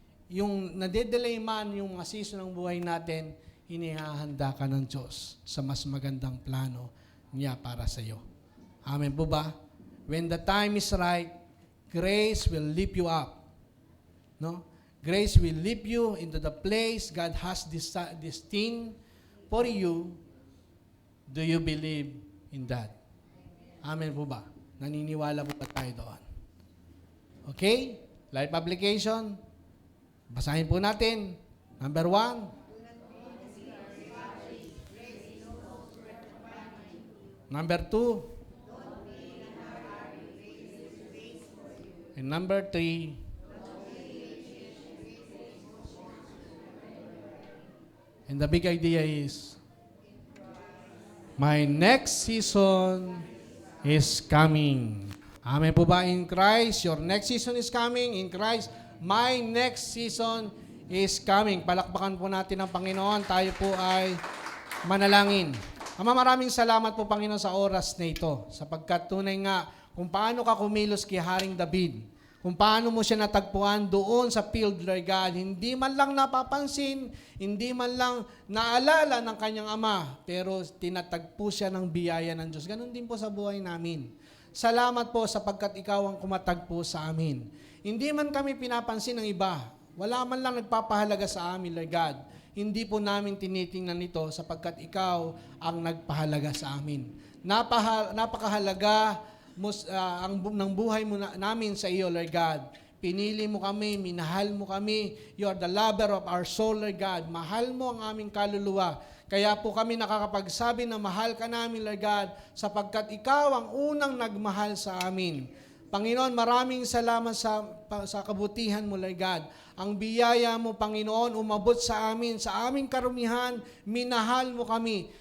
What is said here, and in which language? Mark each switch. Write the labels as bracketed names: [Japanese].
[Filipino] Yung nade-delay man yung mga season ng buhay natin, hinihahanda ka ng Diyos sa mas magandang plano niya para sa iyo. Amen po ba? [English] When the time is right, grace will lift you up. No? Grace will lift you into the place God has destined for you. Do you believe in that? [Filipino] Amen po ba? Naniniwala po ba tayo doon? Okay? Life application. Basahin po natin. Number 1. [English] Number 2. And number 3. And the big idea is, my next season is coming. [Filipino] Amen po ba? [English] In Christ, your next season is coming. In Christ, my next season is coming. [Filipino] Palakpakan po natin ang Panginoon. Tayo po ay manalangin. Ama, maraming salamat po, Panginoon, sa oras na ito. Sapagkat tunay nga kung paano ka kumilos kay Haring David. Kung paano mo siya natagpuan doon sa field, Lord God. Hindi man lang napapansin, hindi man lang naalala ng kanyang ama, pero tinatagpo siya ng biyaya ng Diyos. Ganon din po sa buhay namin. Salamat po sapagkat ikaw ang kumatagpo sa amin. Hindi man kami pinapansin ng iba. Wala man lang nagpapahalaga sa amin, Lord God. Hindi po namin tinitingnan ito sapagkat ikaw ang nagpahalaga sa amin. Napakahalaga ng buhay mo namin sa iyo, Lord God. Pinili mo kami, minahal mo kami. [English] You are the lover of our soul, Lord God. [Filipino] Mahal mo ang aming kaluluwa. Kaya po kami nakakapagsabi na mahal ka namin, Lord God, sapagkat ikaw ang unang nagmahal sa amin. Panginoon, maraming salamat sa kabutihan mo, Lord God. Ang biyaya mo, Panginoon, umabot sa amin. Sa aming karumihan, minahal mo kami.